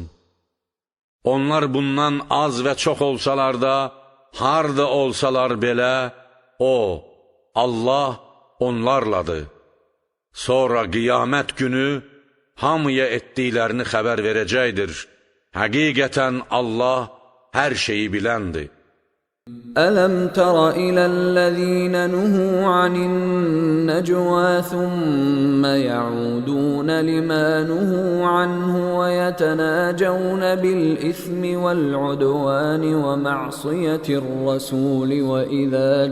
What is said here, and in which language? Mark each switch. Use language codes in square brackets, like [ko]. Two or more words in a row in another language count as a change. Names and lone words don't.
[az] Onlar bundan az və çox olsalar da, harda olsalar belə, o, Allah onlarladır. Sonra qiyamət günü hamıya etdiklərini xəbər verəcəkdir. Həqiqətən Allah hər şeyi biləndir. [ar] أَلَمْ تَرَ إِلَى الَّذِينَ نُهُوا عَنِ النَّجْوَىٰ ثُمَّ يَعُودُونَ لِمَا نُهُوا عَنْهُ وَيَتَنَاجَوْنَ بِالْإِثْمِ وَالْعُدْوَانِ وَمَعْصِيَةِ الرَّسُولِ وَإِذَا